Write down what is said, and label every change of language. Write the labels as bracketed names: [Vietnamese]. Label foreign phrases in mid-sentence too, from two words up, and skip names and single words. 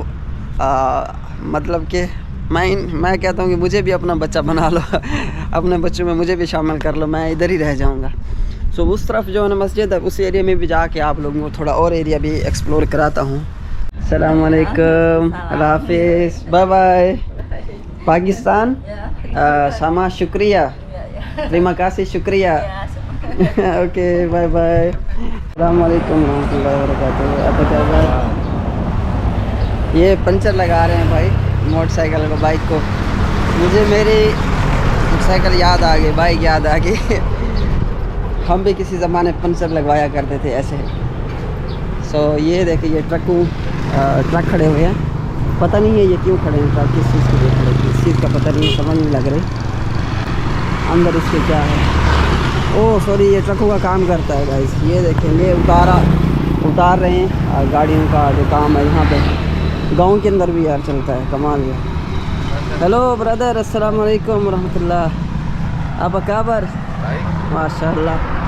[Hindi] मतलब कि मैं कहता हूँ कि मुझे भी अपना बच्चा बना लो अपने बच्चों में मुझे भी शामिल कर लो मैं इधर ही रह जाऊँगा सो उस तरफ जो है ना मस्जिद है उस एरिया में भी जाके आप लोगों को थोड़ा और एरिया भी एक्सप्लोर कराता हूँ [Arabic] السلام عليكم [Hindi] हाफिज़ [English] bye bye [Hindi] पाकिस्तान sama शुक्रिया [Indonesian] terima kasih [Hindi] शुक्रिया [English] okay bye bye [Arabic] السلام عليكم ورحمة الله وبركاته [Indonesian] apa kabar [Hindi] ये पंचर लगा रहे हैं भाई मोटरसाइकिल को बाइक को मुझे मेरी मोटरसाइकिल याद आ गई बाइक याद आ गई हम भी किसी ज़माने पंचर लगवाया करते थे ऐसे सो ये देखिए ये ट्रक खड़े हुए हैं पता नहीं है ये क्यों खड़े हैं ट्रक किस चीज़ के लिए खड़े हैं किस चीज़ का पता नहीं समझ नहीं लग रही अंदर इसके क्या है [English] oh sorry [Hindi] ये ट्रकों का काम करता है गाइस ये देखें ये उतार रहे हैं गाड़ियों का जो काम है यहाँ पे गांव के अंदर भी यार चलता है कमाल है [English] hello brother [Arabic] السلام عليكم ورحمة الله [Indonesian] apa kabar [Hindi] माशाल्लाह